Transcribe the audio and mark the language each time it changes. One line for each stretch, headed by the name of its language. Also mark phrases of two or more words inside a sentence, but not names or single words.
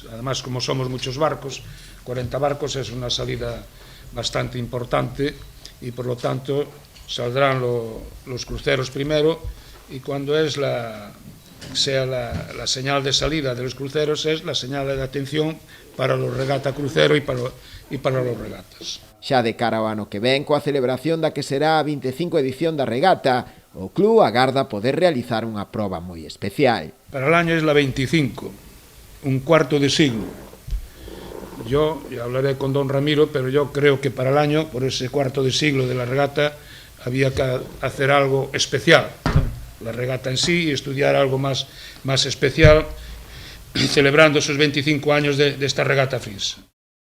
Spanish: Además, como somos muchos barcos, 40 barcos es una salida bastante importante, y por lo tanto saldrán los cruceros primero, y cuando sea la señal de salida de los cruceros es la señal de atención para los regata crucero y para los regatas.
Galician: Xa de cara ao ano que ven, coa celebración da que será a 25 edición da regata, o club agarda poder realizar unha proba moi especial.
Spanish: Para el año es la 25, un cuarto de siglo. Yo ya hablaré con don Ramiro, pero yo creo que para el año, por ese cuarto de siglo de la regata, había que hacer algo especial, ¿no? La regata en sí, y estudiar algo más especial, celebrando esos 25 años de esta regata Frinsa.